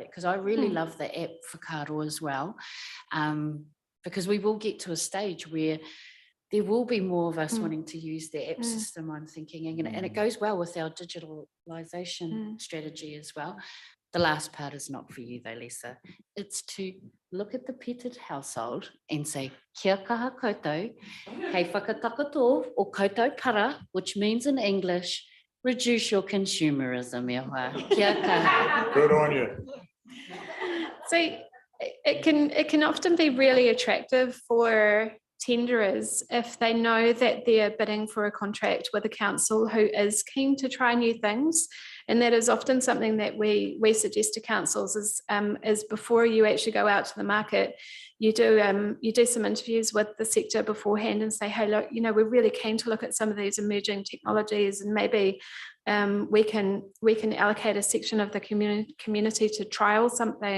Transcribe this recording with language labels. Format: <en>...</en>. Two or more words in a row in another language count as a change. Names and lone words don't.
<en>Because I really love the app for Karo as well, because we will get to a stage where there will be more of us wanting to use the app system, I'm thinking, and it goes well with our digitalization strategy as well. The last part is not for you though, Lisa. It's to look at the petted household and say,</en> <mi>kia kaha koutou, hei whakatakato o koutou para,</mi> <en>which means in English, reduce your consumerism,</en> <mi>e hoa. Kia kaha.</mi> <en>Good on you. So it can often be really attractive for tenderers if they know that they're bidding for a contract with a council who is keen to try new things. And that is often something that we suggest to councils is before you actually go out to the market, you do some interviews with the sector beforehand and say, hey, look, you know, we're really keen to look at some of these emerging technologies, and maybe we can allocate a section of the community to trial something.</en>